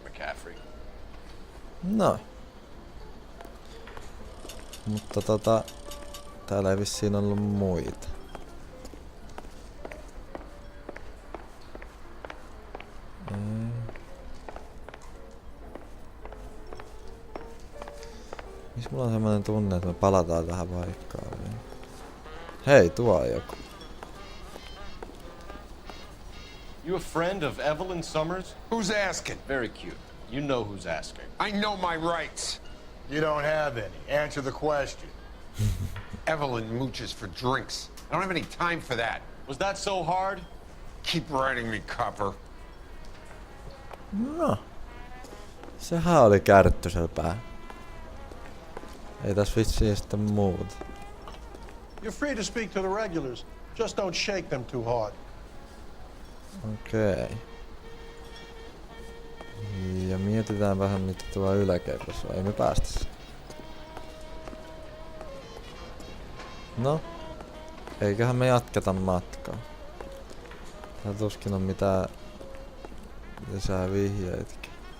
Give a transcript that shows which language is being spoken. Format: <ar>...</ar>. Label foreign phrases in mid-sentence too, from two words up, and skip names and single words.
<en>McCaffrey.</en> <fi>No. Mutta täällä ei vissiin ollut muita. Miks mulla on semmonen tunne, että me palataan tähän paikkaan vielä? Hei, tuo on joku.</fi> <en>You a friend of Evelyn Summers? Who's asking? Very cute. You know who's asking. I know my rights. You don't have any. Answer the question. Evelyn mooches for drinks. I don't have any time for that. Was that so hard? Keep writing me, copper.</en> <fi>No. Sehän oli kärttysellä. Ei tässä vissiin sitten muuta.</fi> <en>You're free to speak to the regulars. Just don't shake them too hard.</en> <fi>Okei. Ja mietitään vähän mitä tuo yläkerros on. Ei me päästä siihen. No. Eiköhän me jatketa matkaa. Täällä tuskin on mitään lisää vihjeitäkin.</fi>